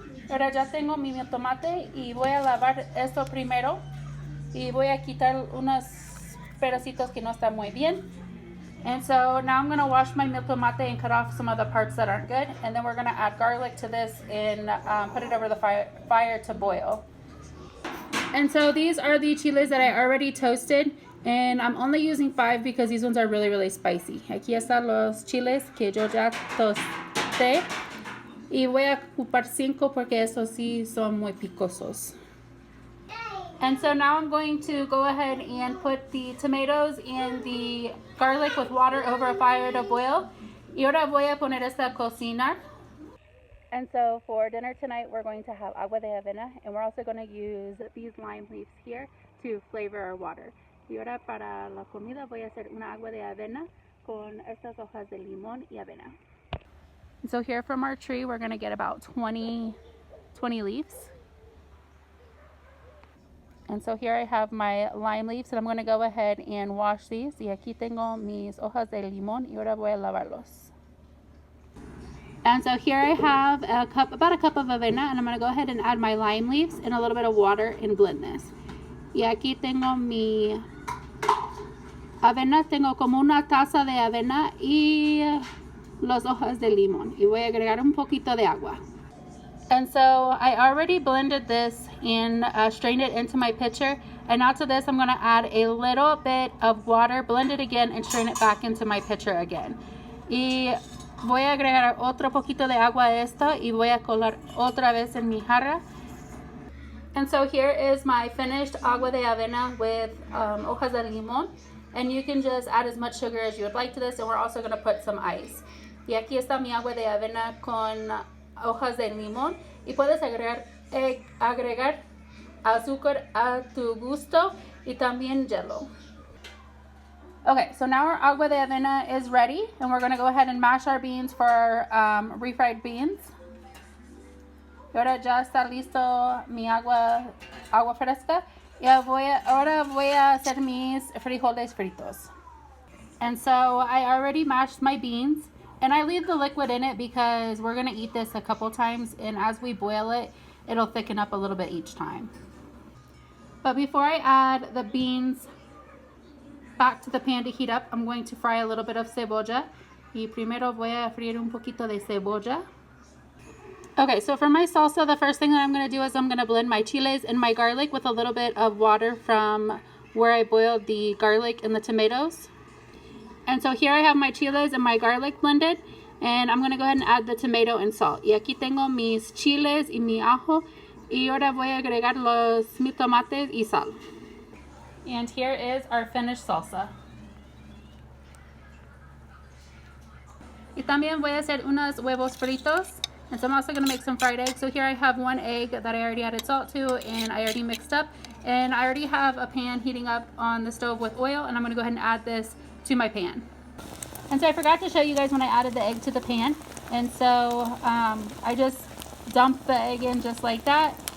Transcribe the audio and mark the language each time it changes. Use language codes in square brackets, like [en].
[es] Ahora ya tengo mi mil tomate y voy a lavar esto primero y voy a quitar unos pedacitos que no están muy bien. [en] And so now I'm going to wash my mil tomate and cut off some of the parts that aren't good. And then we're going to add garlic to this and put it over the fire to boil. And so these are the chiles that I already toasted. And I'm only using 5 because these ones are really, really spicy. [es] Aquí están los chiles que yo ya tosté. Y voy a ocupar 5 porque esos sí son muy picosos. [en] And so now I'm going to go ahead and put the tomatoes and the garlic with water over a fire to boil. [es] Y ahora voy a poner esta a cocinar. [en] And so for dinner tonight, we're going to have agua de avena, and we're also going to use these lime leaves here to flavor our water. [es] Y ahora para la comida voy a hacer una agua de avena con estas hojas de limón y avena. [en] And so here from our tree, we're going to get about 20 leaves. And so here I have my lime leaves, and I'm going to go ahead and wash these. [es] Y aquí tengo mis hojas de limón y ahora voy a lavarlos. [en] And so here I have about a cup of avena, and I'm going to go ahead and add my lime leaves and a little bit of water and blend this. [es] Y aquí tengo mi avena, tengo como una taza de avena y las hojas de limón. Y voy a agregar un poquito de agua. [en] And so I already blended this and strained it into my pitcher. And now to this, I'm going to add a little bit of water, blend it again, and strain it back into my pitcher again. [es] Y voy a agregar otro poquito de agua a esto y voy a colar otra vez en mi jarra. [en] And so here is my finished agua de avena with hojas de limón. And you can just add as much sugar as you would like to this. And we're also going to put some ice. [es] Y aquí está mi agua de avena con hojas de limón. Y puedes agregar azúcar a tu gusto y también hielo. [en] Okay, so now our agua de avena is ready, and we're going to go ahead and mash our beans for our refried beans. [es] Y ahora ya está listo mi agua fresca. Y ahora voy a hacer mis frijoles fritos. [en] And so I already mashed my beans, and I leave the liquid in it because we're going to eat this a couple times, and as we boil it, it'll thicken up a little bit each time. But before I add the beans back to the pan to heat up, I'm going to fry a little bit of cebolla. [es] Y primero voy a freír un poquito de cebolla. [en] Okay, so for my salsa, the first thing that I'm going to do is I'm going to blend my chiles and my garlic with a little bit of water from where I boiled the garlic and the tomatoes. And so here I have my chiles and my garlic blended, and I'm going to go ahead and add the tomato and salt. [es] Y aquí tengo mis chiles y mi ajo, y ahora voy a agregar mis tomates y sal. [en] And here is our finished salsa. [es] Y también voy a hacer unos huevos fritos. [en] And so I'm also going to make some fried eggs. So here I have one egg that I already added salt to and I already mixed up. And I already have a pan heating up on the stove with oil. And I'm going to go ahead and add this to my pan. And so I forgot to show you guys when I added the egg to the pan. And so I just dumped the egg in just like that.